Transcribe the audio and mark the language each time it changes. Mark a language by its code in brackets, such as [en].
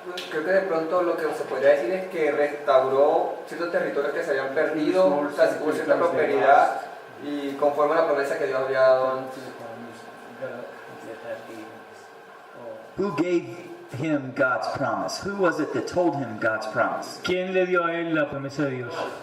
[es] Creo que de pronto lo que se podría decir es que restauró ciertos territorios que se habían perdido, o sea, hubo cierta prosperidad y conforme a la promesa que Dios había dado antes. [en] Who gave him God's promise? Who was it that told him God's promise? [es] ¿Quién le dio a él la promesa de Dios?